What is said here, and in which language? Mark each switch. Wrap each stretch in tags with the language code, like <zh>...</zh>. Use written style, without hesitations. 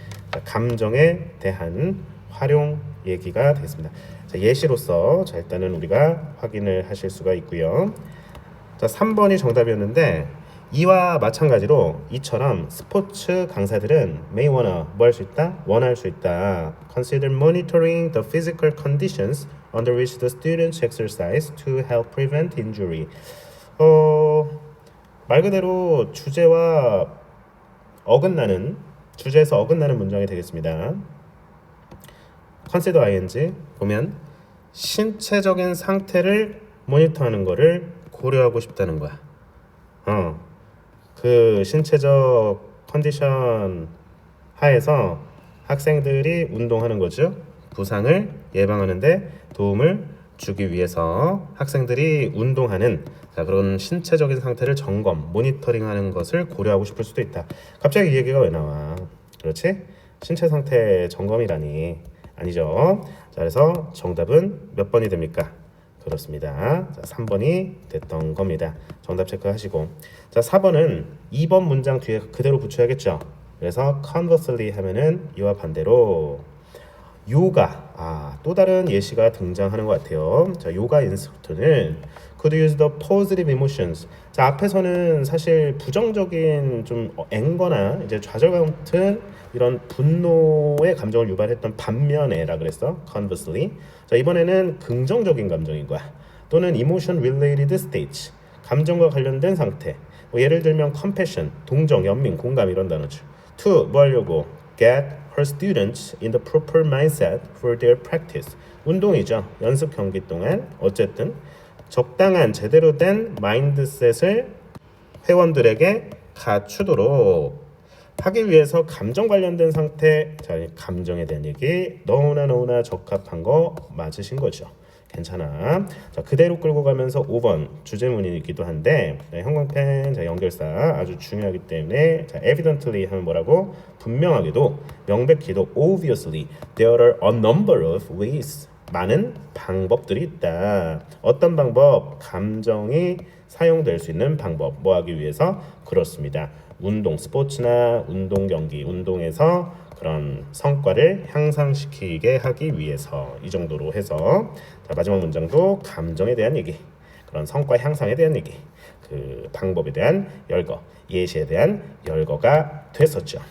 <ko>자, 감정에 대한 활용 얘기가 되겠습니다. 자, 예시로서 자, 일단은 우리가 확인을 하실 수가 있고요. 자, 3번이 정답이었는데 이와 마찬가지로 이처럼 스포츠 강사들은</ko> <en>may wanna</en> <ko>뭐 할 수 있다? 원할 수 있다.</ko> <en>Consider monitoring the physical conditions under which the students exercise to help prevent injury.</en> <ko>말 그대로 주제에서 어긋나는 문장이 되겠습니다. consider ing 보면 신체적인 상태를 모니터하는 거를 고려하고 싶다는 거야. 그 신체적 컨디션 하에서 학생들이 운동하는 거죠. 부상을 예방하는데 도움을 주기 위해서 학생들이 운동하는 그런 신체적인 상태를 점검, 모니터링하는 것을 고려하고 싶을 수도 있다. 갑자기 이 얘기가 왜 나와? 그렇지? 신체 상태 점검이라니. 아니죠. 자, 그래서 정답은 몇 번이 됩니까? 그렇습니다. 자, 3번이 됐던 겁니다. 정답 체크하시고. 자, 4번은 2번 문장 뒤에 그대로 붙여야겠죠. 그래서 conversely 하면은 이와 반대로 요가. 또 다른 예시가 등장하는 것 같아요. 자, 요가 인스트럭터는</ko> <en>could use the positive emotions.</en> <ko>자, 앞에서는 사실 부정적인 좀 앵거나 이제 좌절감 같은 이런 분노의 감정을 유발했던 반면에라 그랬어.</ko> <en>conversely.</en> <ko>자, 이번에는 긍정적인 감정인 거야. 또는</ko> <en>emotion related stage.</en> <ko>감정과 관련된 상태. 뭐 예를 들면 compassion, 동정, 연민, 공감 이런 단어죠. to 뭐 하려고?</ko> <en>get her students in the proper mindset for their practice.</en> <ko>운동이죠. 연습 경기 동안 어쨌든 적당한 제대로 된 마인드셋을 회원들에게 갖추도록 하기 위해서 감정 관련된 상태, 자, 감정에 대한 얘기 너무나 적합한 거 맞으신 거죠. 괜찮아. 자, 그대로 끌고 가면서 5번 주제문이기도 한데 형광펜 자, 연결사 아주 중요하기 때문에 자, evidently 하면 뭐라고? 분명하게도 명백히도</ko> <en>obviously there are a number of ways</en> <ko>많은 방법들이 있다. 어떤 방법? 감정이 사용될 수 있는 방법. 뭐 하기 위해서? 그렇습니다. 운동, 스포츠나 운동 경기, 운동에서 그런 성과를 향상시키게 하기 위해서 이 정도로 해서 자, 마지막 문장도 감정에 대한 얘기, 그런 성과 향상에 대한 얘기, 그 방법에 대한 열거, 예시에 대한 열거가 됐었죠.</ko>